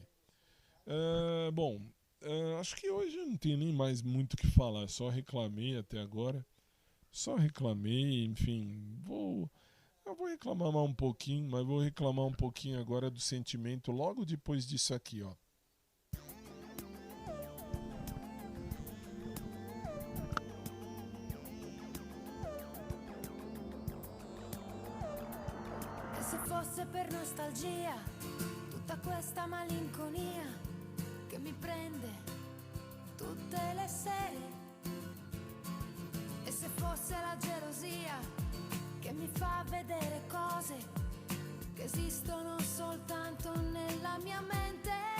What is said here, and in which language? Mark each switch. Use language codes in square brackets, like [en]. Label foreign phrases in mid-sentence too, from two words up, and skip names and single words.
[pt] Bom, acho que hoje eu não tenho nem mais muito o que falar, só reclamei até agora, enfim, eu vou reclamar mais um pouquinho, mas vou reclamar um pouquinho agora do sentimento logo depois disso aqui, ó. [it] E se fosse per nostalgia, tutta questa malinconia che mi prende tutte le sere. E se fosse la gelosia che mi fa vedere cose che esistono soltanto nella mia mente.